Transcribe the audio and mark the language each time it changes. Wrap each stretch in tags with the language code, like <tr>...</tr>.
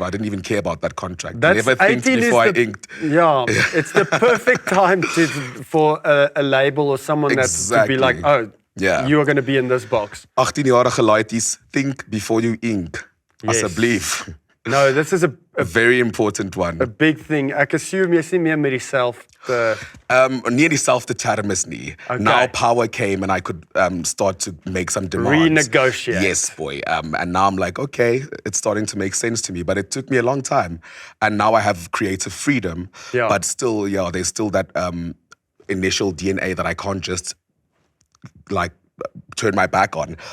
<en>I didn't even care about that contract. Never think 18 before I is the, inked. Yeah, it's the perfect time for a label or someone that's to be like, oh, yeah, you are going to be in this box.</en> <af>18-jarige laities,</af> <en>think before you ink. Yes.</en> <af>Asseblief.</af> <en>No, this is a very important one. A big thing.</en> <af>Ek assume jy is nie meer met dieselfde. Nie dieselfde termes nie.</af> <en>Okay. Now power came and I could start to make some demands. Renegotiate. Yes, boy. And now I'm like, okay, it's starting to make sense to me. But it took me a long time. And now I have creative freedom. Yeah. But still, yeah, there's still that initial DNA that I can't just like turn my back on.</en>